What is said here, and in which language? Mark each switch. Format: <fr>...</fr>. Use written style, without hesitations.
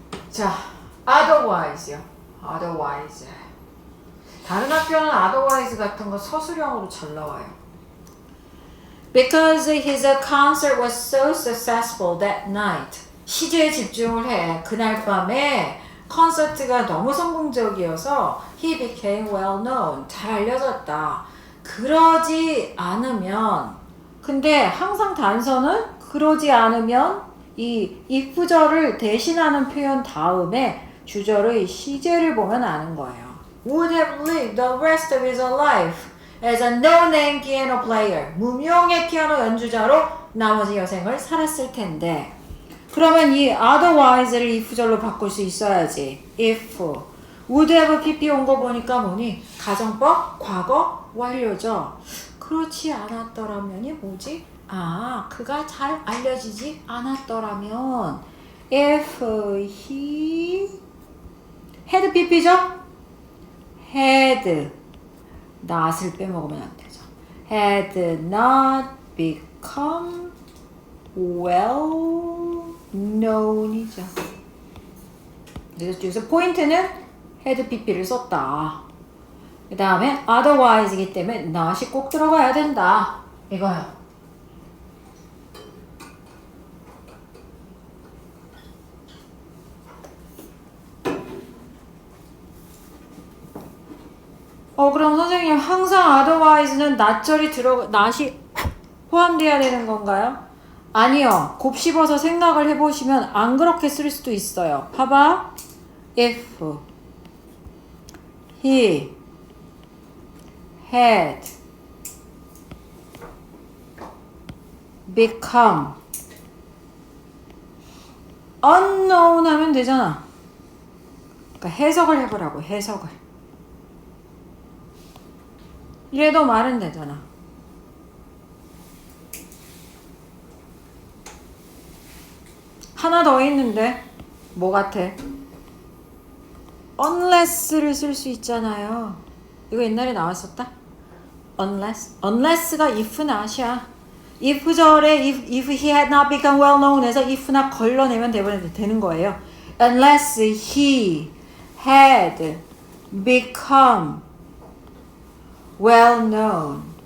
<ko>자, otherwise요.</ko> <en>otherwise.</en> <ko>다른 학교는 otherwise 같은 거 서술형으로 잘 나와요.</ko> <en>Because his concert was so successful that night.</en> <ko>시제에 집중을 해. 그날 밤에 콘서트가 너무 성공적이어서</ko> <en>he became well known.</en> <ko>잘 알려졌다. 그러지 않으면, 근데 항상 단서는 그러지 않으면 이 if절을 대신하는 표현 다음에 주절의 시제를 보면 아는 거예요.</ko> <en>Would have lived the rest of his life as a no-name piano player.</en> <ko>무명의 피아노 연주자로 나머지 여생을 살았을 텐데. 그러면 이 otherwise를 if절로 바꿀 수 있어야지. if. would have pp 온 거 보니까 뭐니? 가정법 과거 완료죠. 그렇지 않았더라면이 뭐지? 아, 그가 잘 알려지지 않았더라면</ko> <en>if he had pp</en> <ko>죠? had not을 빼먹으면 안 되죠.</ko> <en>had not become well known이죠.</en> <ko>그래서 여기서 포인트는 had pp를 썼다. 그 다음에 otherwise이기 때문에 not이 꼭 들어가야 된다. 이거요. 그럼 선생님 항상 otherwise는 not이 포함되어야 되는 건가요? 아니요. 곱씹어서 생각을 해보시면 안 그렇게 쓸 수도 있어요. 봐봐.</ko> <en>if he had become unknown</en> <ko>하면 되잖아. 그러니까 해석을 해보라고. 해석을. 이래도 말은 되잖아. 하나 더 있는데 뭐 같아? unless를 쓸 수 있잖아요. 이거 옛날에 나왔었다? unless가 if not이야. if 절에</ko> <en>if he had not become well known</en> <ko>해서 if not 걸러내면 되는 거예요.</ko> <en>unless he had become well known.</en>